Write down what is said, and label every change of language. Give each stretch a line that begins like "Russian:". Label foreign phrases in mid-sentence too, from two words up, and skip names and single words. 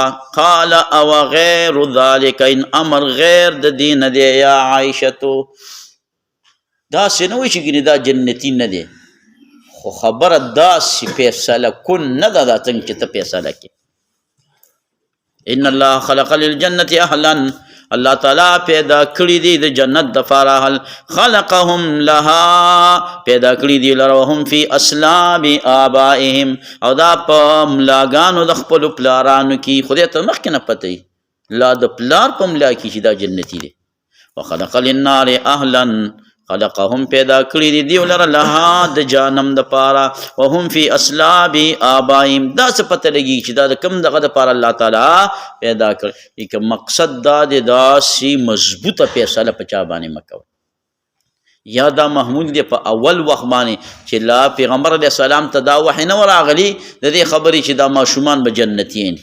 Arabic: قال او غیر ذلک ان امر غیر
Pashto: د دې نه دی
Arabic: یا عایشتو.
Pashto: داسې نه وایي چې ګینې دا جنتي نه دی خو خبره داسې فیصله کن نه ده دا څنګه چې ته فیصله کې.
Arabic: ان الله خلق للجنة اهلا
Pashto: الله تعالی پیدا کړي دي د جنت دپاره اهل
Arabic: خلقهم لها
Pashto: پیدا کړي دي لره
Arabic: وهم فی اصلاب آبائهم
Pashto: او دا په ملاګانو د خپلو پلارانو کې خدای ته مخکې نه پته لا د پلار په ملا کې چې دا جنتي دی.
Arabic: وخلق للنار اهلا خلقهم
Pashto: پیدا کړي دي دیو لره
Arabic: لها
Pashto: د جهنم دپاره
Arabic: وهم فی اصلاب آبائهم.
Pashto: دا څه پته لګي چې دا د کوم دغه دپاره الله تعالی پیدا کړي. که مقصد دا دی داسې مضبوطه فیصله په چا باندې مه کوه. یا دا محمول دی په اول وخت باندې چې لا پیغمبر علیه السلام ته دا وحی نه ورغلي د دې خبرې چې دا ماشومان به جنتین.